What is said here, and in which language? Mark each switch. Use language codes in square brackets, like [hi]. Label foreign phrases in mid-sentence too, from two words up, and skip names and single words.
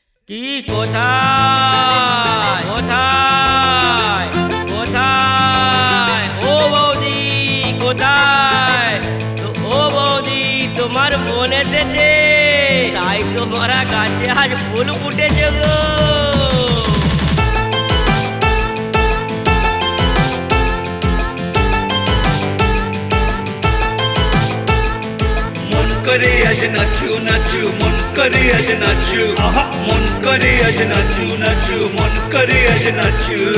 [bn] কি কোথায় কোথায় কোথায় ও বৌদি কোথায় ও বৌদি তোমার বোন এসেছে তাই তোমারা গাছে আজ ফুল ফুটেছে গো [hi] करे आज नाचू नाचू मन करे आज नाचू मन करे आज नाचू नाचू मन करे आज नाचू